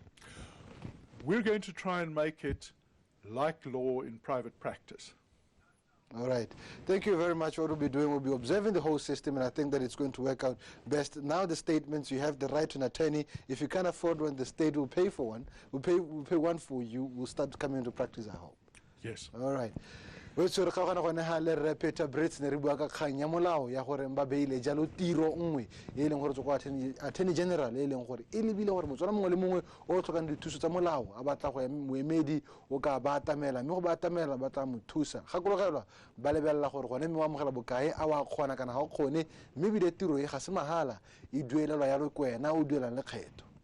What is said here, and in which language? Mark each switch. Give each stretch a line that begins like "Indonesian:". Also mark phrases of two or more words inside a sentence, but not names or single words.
English: We're going to try and make it like law in private practice. All right. Thank you very much. What we'll be doing, we'll be observing the whole system, and I think that it's going to work out best. Now the statements, you have the right to an attorney. If you can't afford one, the state will pay for one. We'll pay one for you. We'll start coming into practice, I hope. Yes. All right.
Tswana: Brits ne re bua ka kgang ya molao ya gore ba beile jalo tiro nngwe e leng gore go
English: attorney general
Tswana: e leng gore e lebile gore motswana mongwe le mongwe o tlhokang dithuso tsa molao a batla go ya moemedi o ka ba atamela mme go ba atamela ba tla mo thusa gakologelwa ba lebelela gore gone mme wa amogela bokae a wa kgona kana ga o kgone mme bile tiro e ga se mahala e duelelwa ya le kwena o duelang lekgetho.